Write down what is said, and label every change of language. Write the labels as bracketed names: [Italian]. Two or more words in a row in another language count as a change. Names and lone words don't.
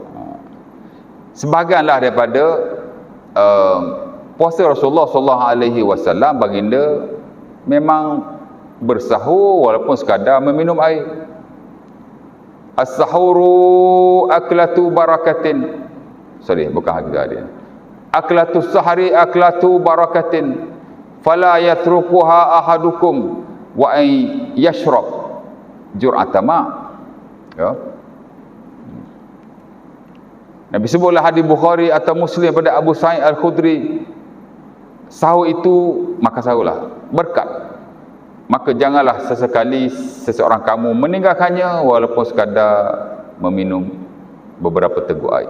[Malay] Sebahagianlah daripada puasa Rasulullah SAW, baginda memang bersahur walaupun sekadar meminum air. [Arabic] السحور أكلة بركة. [Malay] Sorry, bukan hadis dia. [Arabic] أكلة السحر أكلة بركة. فلا يتركها أحدكم ولو أن يشرب جرعة ماء. [Malay] Ya. Nabi sebutlah hadis Bukhari atau Muslim pada Abu Sa'id Al-Khudri, sahur itu maka sahurlah berkat. Maka janganlah sesekali seseorang kamu meninggalkannya walaupun sekadar meminum beberapa teguk air.